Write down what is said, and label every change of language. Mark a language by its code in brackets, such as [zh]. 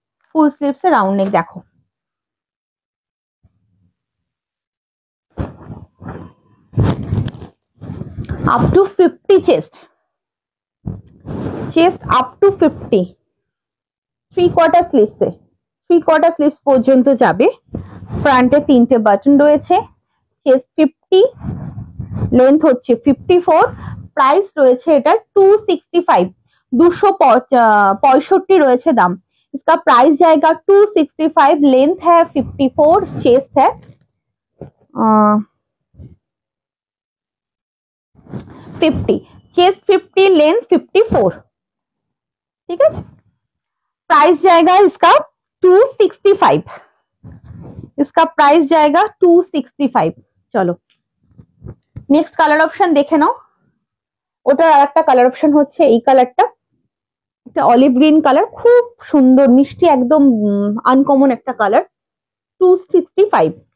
[bn] ফুল sleeves এ round neck দেখো, up to 50 chest up to 50, 3/4 sleeves A, 3/4 sleeves পর্যন্ত যাবে। ফ্রন্টে 3টে বাটন রয়েছে, চেস্ট 50, লেন্থ হচ্ছে 54, প্রাইস রয়েছে এটা 265, 265 রয়েছে দাম। [hi] इसका प्राइस जाएगा 265, लेंथ है 54, चेस्ट है 50, चेस्ट 50, लेंथ 54। ठीक है, प्राइस जाएगा इसका 265, इसका प्राइस जाएगा 265। चलो नेक्स्ट [bn] কালার অপশন দেখে নাও। ওটার আরেকটা কালার অপশন হচ্ছে এই কালারটা, একটা অলিভ গ্রিন কালার, খুব সুন্দর মিষ্টি একদম আনকমন একটা কালার, 265।